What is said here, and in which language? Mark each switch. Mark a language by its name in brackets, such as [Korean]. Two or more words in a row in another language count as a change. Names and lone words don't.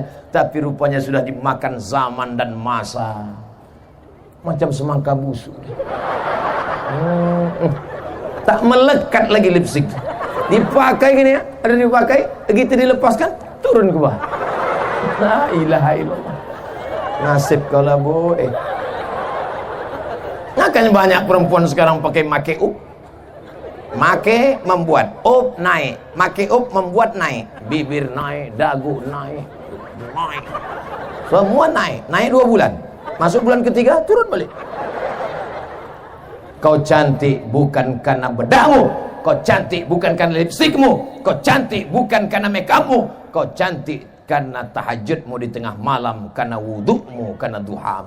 [Indonesian] Tapi rupanya sudah dimakan zaman dan masa. Macam semangka busuk. Tak melekat lagi lipstick. Dipakai gini ya, ada dipakai, begitu dilepaskan, turun ke bawah. [Arabic] لا إله إلا الله. [Indonesian] Nasib kau lah boy. Makanya banyak perempuan sekarang pakai [English] make up. [Indonesian] Make membuat up naik, [English] make up [Indonesian] membuat naik, bibir naik, dagu naik, naik. Semua naik, naik 2 bulan. Masuk bulan ketiga turun balik. Kau cantik bukan karena bedakmu, kau cantik bukan karena lipstikmu, kau cantik bukan karena [English] make upmu, [Indonesian] kau cantik karena tahajudmu di tengah malam, karena wudukmu, karena duhamu.